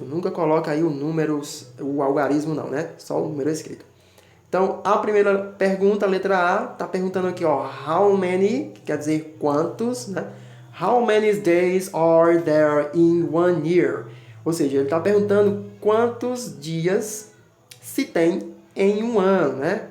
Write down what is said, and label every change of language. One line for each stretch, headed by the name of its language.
Portuguese: Nunca coloca aí o algarismo não, né? Só o número escrito. Então, a primeira pergunta, a letra A, está perguntando aqui, ó,
English: how many,
Portuguese: que quer dizer quantos, né?
English: How many days are there in one year?
Portuguese: Ou seja, ele está perguntando quantos dias se tem em um ano, né?